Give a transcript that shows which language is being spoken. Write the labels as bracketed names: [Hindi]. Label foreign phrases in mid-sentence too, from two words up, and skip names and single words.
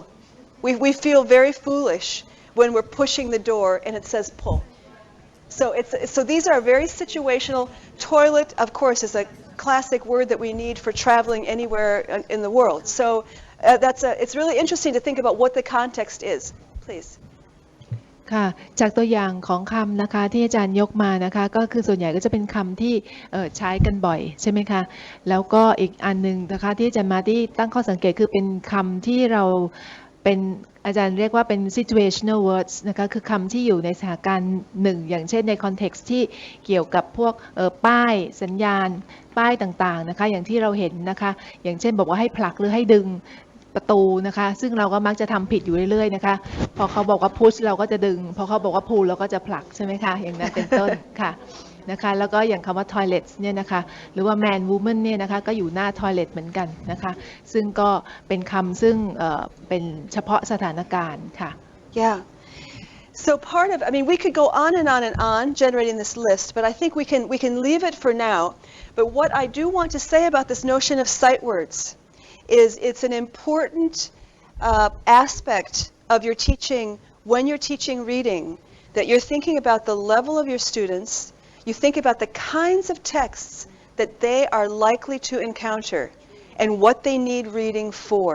[English] We feel very foolish when we're pushing the door and it says pull. So these are very situational. Toilet, of course, is a classic word that we need for traveling anywhere in the world. So it's really interesting to think about what the context is. Please. [Thai] ค่ะจากตัวอย่างของคำนะคะที่อาจารย์ยกมานะคะก็คือส่วนใหญ่ก็จะเป็นคำที่ใช้กันบ่อยใช่ไหมคะแล้วก็อีกอันนึงนะคะที่อาจารย์มาที่ตั้งข้อสั งเกตคือเป็นคำที่เราเป็นอาจารย์เรียกว่าเป็น [English] situational words [Thai] นะคะคือคำที่อยู่ในสถานการณ์หนึ่งอย่างเช่นใน context ที่เกี่ยวกับพวกป้ายสัญญาณป้ายต่างๆนะคะอย่างที่เราเห็นนะคะอย่างเช่นบอกว่าให้ผลักหรือให้ดึงประตูนะคะซึ่งเราก็มักจะทำผิดอยู่เรื่อยๆนะคะพอเขาบอกว่า push เราก็จะดึงพอเขาบอกว่า pull เราก็จะผลักใช่ไหมคะอย่างนั้นเป็นต้นค่ะนะคะแล้วก็อย่างคำว่า toilet เนี่ยนะคะหรือว่า [English] man woman [Thai] เนี่ยนะคะก็อยู่หน้า toilet เหมือนกันนะคะซึ่งก็เป็นคำซึ่งเป็นเฉพาะสถานการณ์ค่ะ [English] Yeah. So I mean, we could go on and on and on generating this list, but I think we can leave it for now. But what I do want to say about this notion of sight words is it's an important aspect of your teaching when you're teaching reading, that you're thinking about the level of your students, you think about the kinds of texts that they are likely to encounter and what they need reading for.